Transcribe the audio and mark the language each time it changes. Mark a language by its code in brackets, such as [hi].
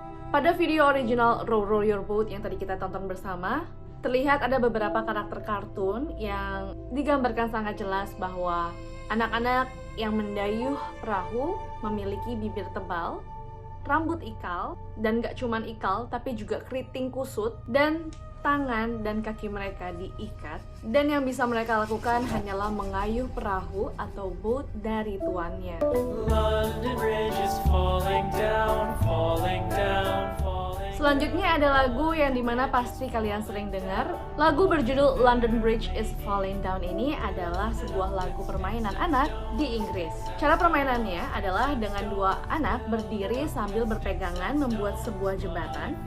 [id] Pada video original Row Row Your Boat yang tadi kita tonton bersama, terlihat ada beberapa karakter kartun yang digambarkan sangat jelas bahwa anak-anak yang mendayuh perahu memiliki bibir tebal, rambut ikal, dan gak cuman ikal tapi juga keriting kusut, dan tangan dan kaki mereka diikat. Dan yang bisa mereka lakukan hanyalah mengayuh perahu atau boat dari tuannya. [en] London Bridge is falling down, falling down, falling [id] Selanjutnya ada lagu yang dimana pasti kalian sering dengar. Lagu berjudul London Bridge is Falling Down ini adalah sebuah lagu permainan anak di Inggris. Cara permainannya adalah dengan dua anak berdiri sambil berpegangan membuat sebuah jembatan.